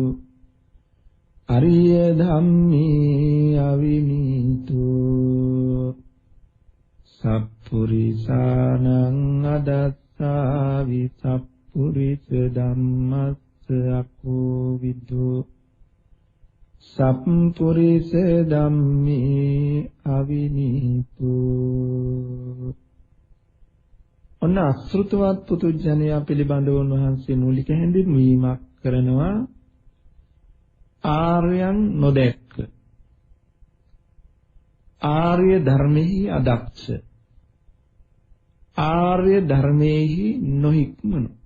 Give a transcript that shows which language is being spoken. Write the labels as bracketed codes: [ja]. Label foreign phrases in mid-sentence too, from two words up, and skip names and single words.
[pi] අරිය ධම්මේ අවිනීතු සප්පුරිසානං අදස්සාවි සප්පුරිස ධම්මස්ස අකෝවිදු සප්පුරිස ධම්මේ අවිනීතු. [si] ඔන්න අශෘතවත් පුතුජනයා පිළිබඳව උන්වහන්සේ මූලික හැඳින්වීමක් කරනවා. ආර්යයන් නොදැක්ක, ආර්ය ධර්මෙහි අදක්ෂ, ආර්ය ධර්මෙහි නොහික්මනු,